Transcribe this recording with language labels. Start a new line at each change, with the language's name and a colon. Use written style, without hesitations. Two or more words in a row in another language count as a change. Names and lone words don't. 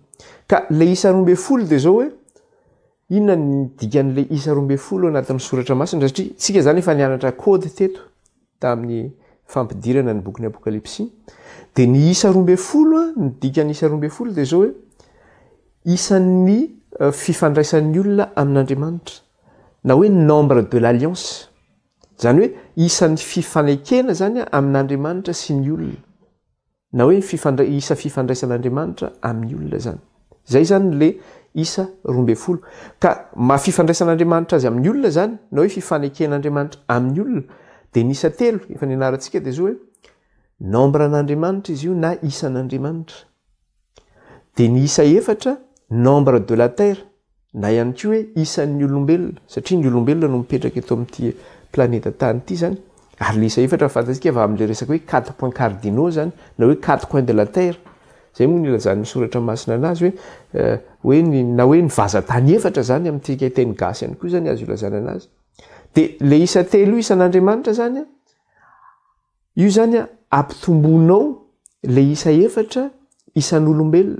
Malagasy: Ka le isa 12 dia zao hoe inona ny dikan'le isa 12 anatin'ny soratra masina satria tsika zany efa nianatra kody teto tamin'ny fampidirana ny bokin'ny Apokalypsy. Dia ny isa 12 ny dikan'ny isa 12 dia zao hoe isan'ny fifandraisan'ny olona amin'Andriamanitra na hoe
French: nombre de l'alliance.
Malagasy: Zany hoe isan'ny fifanekena zany amin'Andriamanitra sy ny olona na hoe isa fifandraisan'Andriamanitra amin'ny olona zany. Zay zany le isa 12. Ka mafifandraisan'Andriamanitra azy amin'ny olona zany na hoe fifaneken'Andriamanitra amin'ny olona dia ny isa 3 efa nianarantsika dia zao hoe nombre an'Andriamanitra izy io na isan'Andriamanitra. Dia ny isa 4
French: nombre de la terre
Malagasy: na ihany koa hoe isan'ny olombelona satria ny olombelona no mipetraka eto amin'ity planeta tany ity zany. Ary le isa 4 fantatsika va amin'le resaka hoe 4
French: points cardinaux
Malagasy: zany na hoe 4
French: coins de la terre.
Malagasy: Zay moa ny ilazan'ny soratra masina anazy hoe na hoe ny vazatany 4 zany amin'ity teny gasy ihany koa zany azo ilazana anazy. Dia le isa 3 isan'Andriamanitra zany io zany ampitomboinao le isa 4 isan'olombelona.